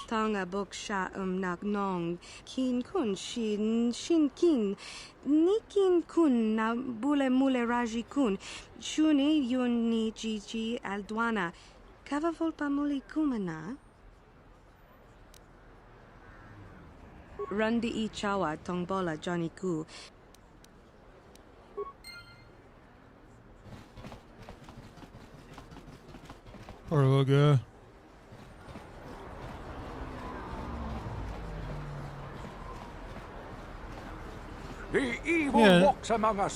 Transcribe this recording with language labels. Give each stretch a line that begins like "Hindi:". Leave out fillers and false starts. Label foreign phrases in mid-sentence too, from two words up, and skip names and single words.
English: Tonga bok sha nak nong. Kin kun shin kin. Nikin kun na bule mule raji kun. Shuni yun ni Gigi aldwana. Kava volpa muli kumana. Rundi I chawa tongbola Johnny Ku. Poor little guy. The evil walks among us.